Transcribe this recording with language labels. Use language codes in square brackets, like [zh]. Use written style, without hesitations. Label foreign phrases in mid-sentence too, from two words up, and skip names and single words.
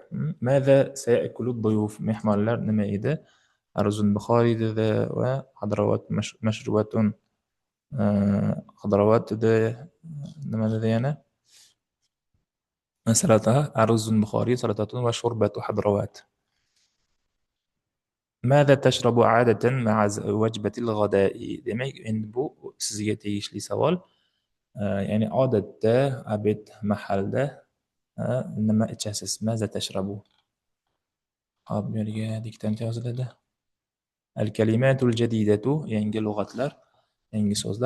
[ar] ماذا سيأكل الضيوف, [uz] mehmonlar nima edi? [ar] أرز بخاري [uz] dedi va [ar] خضروات مشروبات, [uz] hadravot dedi, nima dedi yana? [ar] سلطة، أرز بخاري، سلطة و شوربة خضروات. ماذا تشرب عادة مع وجبة الغداء؟ [uz] Demak, endi bu sizga tegishli savol. Ya'ni odatda obed mahalda nima ichasiz? [ar] ماذا تشرب. [uz] Hop, bu yerga diktanta yoziladi. [ar] الكلمات الجديدة, [uz] yangi lug'atlar, yangi so'zlar.